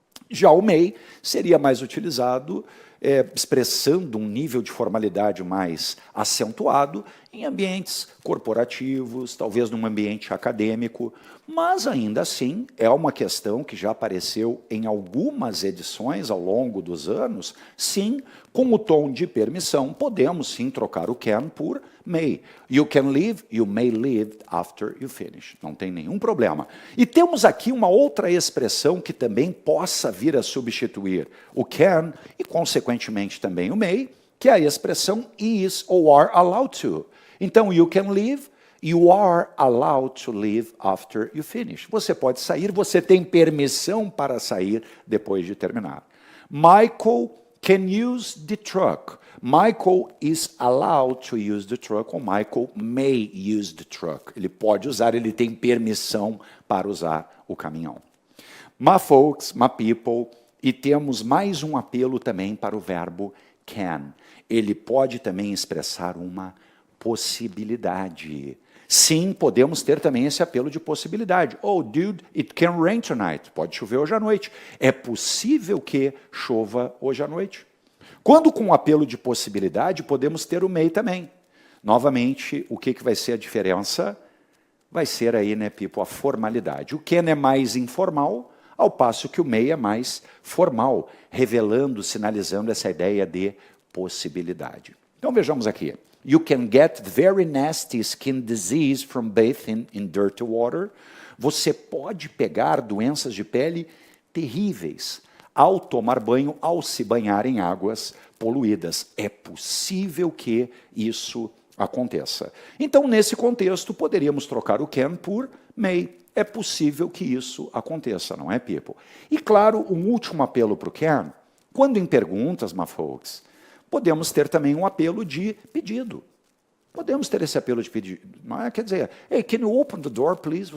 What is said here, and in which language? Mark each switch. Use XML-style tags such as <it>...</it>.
<pt>Já o may seria mais utilizado expressando um nível de formalidade mais acentuado em ambientes corporativos, talvez num ambiente acadêmico, mas ainda assim é uma questão que já apareceu em algumas edições ao longo dos anos. Sim, com o tom de permissão, podemos sim trocar o can por may.</pt> <en>You can leave, you may leave after you finish.</en> <pt>Não tem nenhum problema. E temos aqui uma outra expressão que também possa vir a substituir o can e, consequentemente, também o may, que é a expressão is ou</pt> <en>are allowed to.</en> <pt>Então,</pt> <en>you can leave, you are allowed to leave after you finish.</en> <pt>Você pode sair, você tem permissão para sair depois de terminar.</pt> <en>Michael can use the truck. Michael is allowed to use the truck, ou Michael may use the truck.</en> <pt>Ele pode usar, ele tem permissão para usar o caminhão.</pt> <en>My folks, my people,</en> <pt>e temos mais um apelo também para o verbo can. Ele pode também expressar uma possibilidade. Sim, podemos ter também esse apelo de possibilidade.</pt> <en>Oh, dude, it can rain tonight.</en> <pt>Pode chover hoje à noite. É possível que chova hoje à noite. Quando com o apelo de possibilidade, podemos ter o may também. Novamente, o que vai ser a diferença? Vai ser aí, né, people, a formalidade. O can é mais informal, ao passo que o may é mais formal, revelando, sinalizando essa ideia de possibilidade. Então vejamos aqui.</pt> <en>You can get very nasty skin disease from bathing in dirty water.</en> <pt>Você pode pegar doenças de pele terríveis ao tomar banho, ao se banhar em águas poluídas. É possível que isso aconteça. Então, nesse contexto, poderíamos trocar o can por may. É possível que isso aconteça, não é, people? E, claro, um último apelo para o can, quando em perguntas, my folks, podemos ter também um apelo de pedido. Podemos ter esse apelo de pedido. Não é? Quer dizer,</pt> <en>hey, can you open the door, please?</en>